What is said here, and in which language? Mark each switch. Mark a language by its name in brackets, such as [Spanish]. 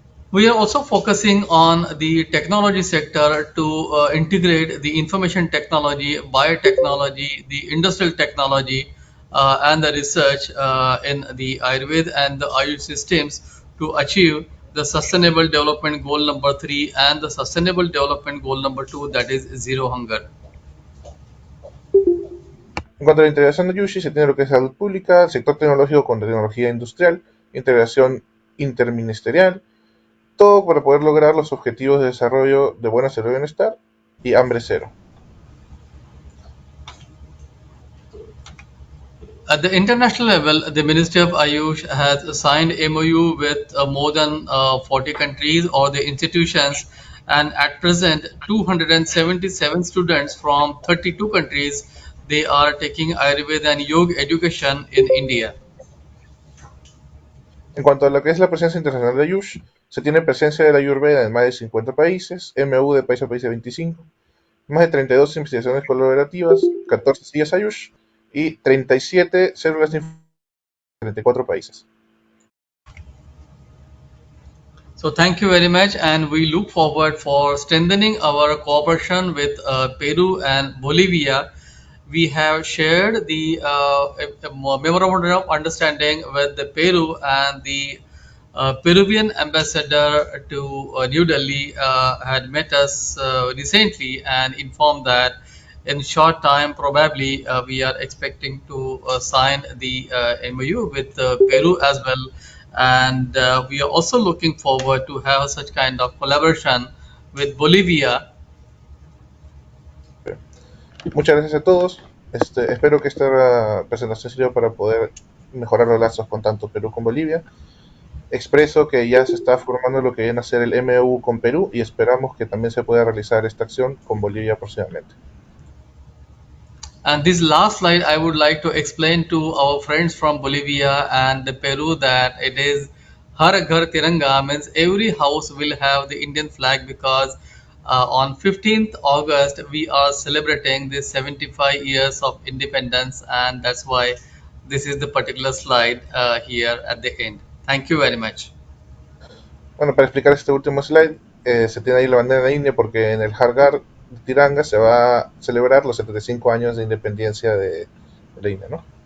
[English] We are also focusing on the technology sector to integrate the information technology, biotechnology, the industrial technology, and the research in the Ayurveda and the Ayush systems to achieve the Sustainable Development Goal number 3 and the Sustainable Development Goal number 2, that is zero hunger. [Spanish] En cuanto a la integración de Ayush, se tiene lo que es salud pública, sector tecnológico con tecnología industrial, integración interministerial, todo para poder lograr los objetivos de desarrollo de buena salud y bienestar y hambre cero. [English] At the international level, the Ministry of Ayush has signed MOU with more than 40 countries or the institutions, and at present, 277 students from 32 countries they are taking Ayurveda and Yoga education in India. [Spanish] En cuanto a lo que es la presencia internacional de Ayush, se tiene presencia de la Ayurveda en más de 50 países, MU de país a país de 25, más de 32 investigaciones colaborativas, 14 sillas Ayush y 37 células de 34 países. [English] So thank you very much, and we look forward for strengthening our cooperation with Peru and Bolivia. We have shared the a memorandum of understanding with the Peru, and the Peruvian ambassador to New Delhi had met us recently and informed that in short time probably we are expecting to sign the MOU with Peru as well, and we are also looking forward to have such kind of collaboration with Bolivia. [Spanish] Muchas gracias a todos. Espero que esta presentación sirva para poder mejorar los lazos con tanto Perú como Bolivia. Expreso que ya se está formando lo que viene a ser el MOU con Perú y esperamos que también se pueda realizar esta acción con Bolivia próximamente. [English] And this last slide, I would like to explain to our friends from Bolivia and Peru that it is Har Ghar Tiranga, means every house will have the Indian flag, because on 15th August we are celebrating the 75 years of independence, and that's why this is the particular slide here at the end. Thank you very much. [Spanish] Bueno, para explicar este último slide, se tiene ahí la bandera de la India porque en el Hargar de Tiranga se va a celebrar los 75 años de independencia de la India, ¿no?